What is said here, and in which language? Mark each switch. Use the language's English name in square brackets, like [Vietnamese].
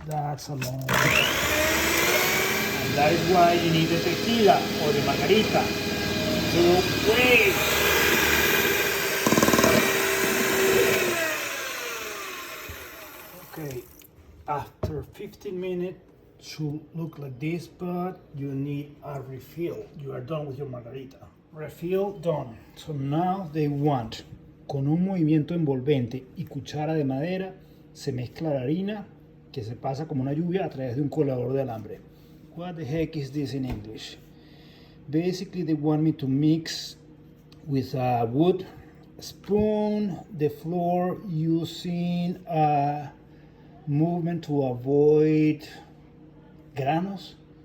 [English] That's a long time. And that is why you need the tequila or the margarita to wait. Okay, after 15 minutes, should look like this, but you need a refill. You are done with your margarita. Refill done. So now they want, [Spanish] con un movimiento envolvente y cuchara de madera, se mezcla la harina que se pasa como una lluvia a través de un colador de alambre. [English] What the heck is this in English? Basically, they want me to mix with a wood spoon the floor using a movement to avoid granos.